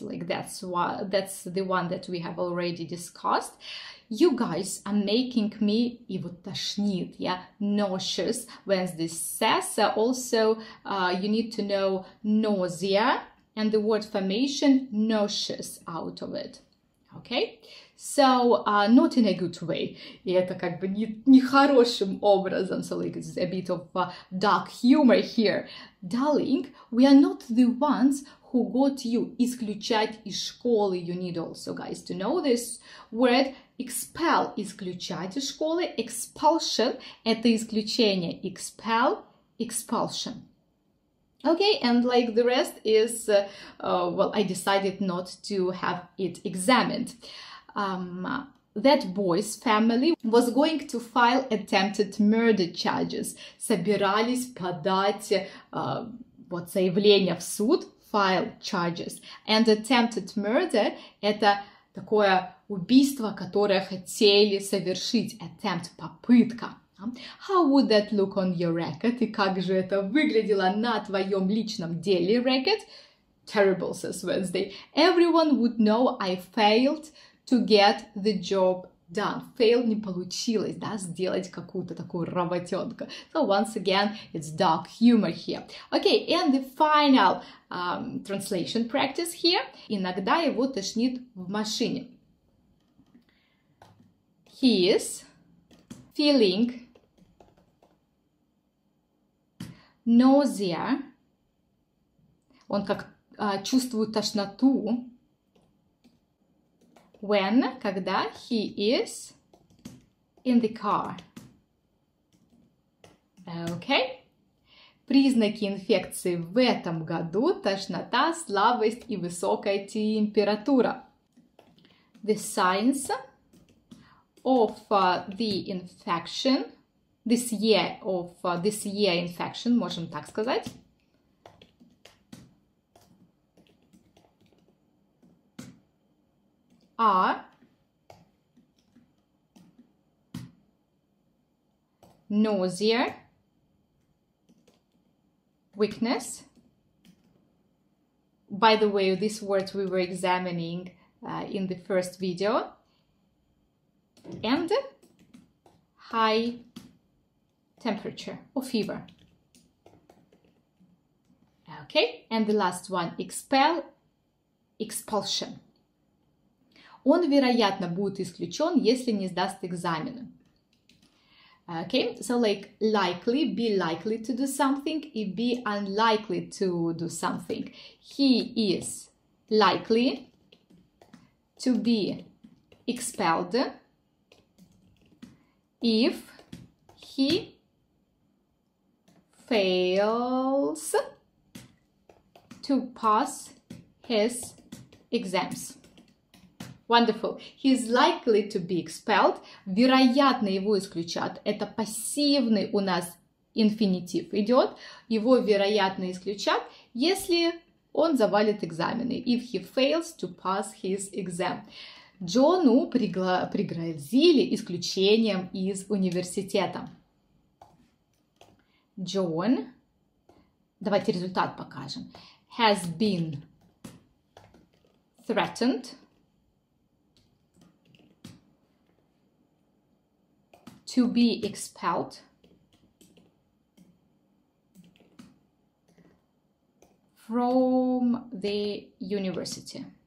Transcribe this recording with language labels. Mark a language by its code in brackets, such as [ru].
[en] Like that's the one that we have already discussed. You guys are making me [ru] его тошнит, [en] yeah, nauseous when this says. Also, you need to know nausea and the word formation nauseous out of it. Okay? So, not in a good way. [ru] И это как бы не хорошим образом. [en] So, like, it's a bit of dark humor here. Darling, we are not the ones who got you. [ru] Исключать из школы. [en] You need also, guys, to know this word. [ru] Expel – исключать из школы. Expulsion – это исключение. [en] Expel – expulsion. Okay, and like the rest is, well, I decided not to have it examined. That boy's family was going to file attempted murder charges. [ru] Собирались подать вот заявление в суд, [en] file charges. And attempted murder [ru] – это такое убийство, которое хотели совершить. [en] Attempt – попытка. How would that look on your record? [ru] И как же это выглядело на твоем личном деле record? [en] Terrible, says Wednesday. Everyone would know I failed to get the job done. [ru] Fail не получилось, да, сделать какую-то такую работенку. [en] So once again, it's dark humor here. Okay, and the final translation practice here. [ru] Иногда его тошнит в машине. [en] He is feeling nausea. [ru] Он как чувствует тошноту. [en] When, когда he is in the car. Okay. [ru] Признаки инфекции в этом году: тошнота, слабость и высокая температура. [en] The signs of the infection, this year infection, [ru] можем так сказать. [en] Are nausea, weakness. By the way, these words we were examining in the first video. And high temperature or fever. Okay, and the last one, expel, expulsion. [ru] Он, вероятно, будет исключен, если не сдаст экзамены. [en] Okay, so like likely, be likely to do something, и be unlikely to do something. He is likely to be expelled if he fails to pass his exams. Wonderful. He is likely to be expelled. [ru] Вероятно, его исключат. Это пассивный у нас инфинитив идет. Его, вероятно, исключат, если он завалит экзамены. [en] If he fails to pass his exam. [ru] Джону пригрозили исключением из университета. [en] John, [ru] давайте результат покажем, [en] has been threatened to be expelled from the university.